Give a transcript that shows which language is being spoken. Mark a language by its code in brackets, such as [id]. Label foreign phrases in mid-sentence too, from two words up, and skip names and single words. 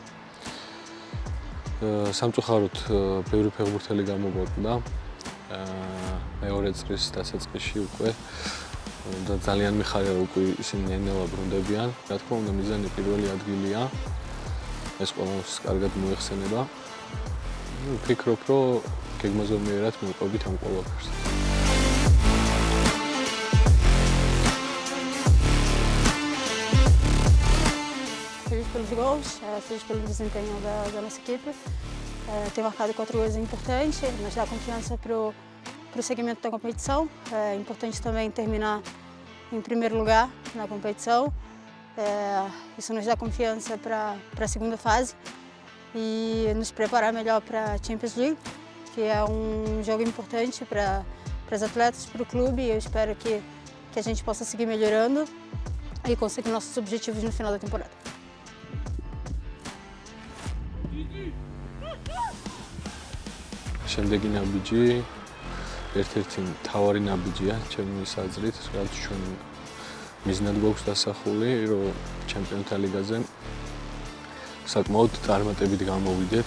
[ka] სამწუხაროდ ბევრი ფეხბურთელი გამოგვაკვდა მეორე წრის დასაწყისში უკვე და ძალიან მიხარია უკვე ისინი ნელა ბრუნდებიან. რა თქმა უნდა მიზანი პირველი ადგილია. ეს ყველას კარგად მოიხსენება. ვფიქრობ, რომ გეგმაზომიერად მივყვებით ამ ყველაფერს. [pt] Feliz pelos gols, feliz pelo desempenho da nossa equipe. Ter marcado 4 gols é importante, nos dá confiança para o segmento da competição. É importante também terminar em primeiro lugar na competição. Isso nos dá confiança para a segunda fase e nos preparar melhor para a Champions League, que é jogo importante para os atletas, para o clube, e eu espero que a gente possa seguir melhorando e conseguir nossos objetivos no final da temporada. [ka] შემდეგი ნაბიჯი ერთ-ერთი მთავარი ნაბიჯია ჩემი აზრით, რაც ჩვენ მიზნად გვაქვს დასახული, რომ ჩემპიონთა ლიგაზე საკმაოდ წარმატებით გამოვიდეთ.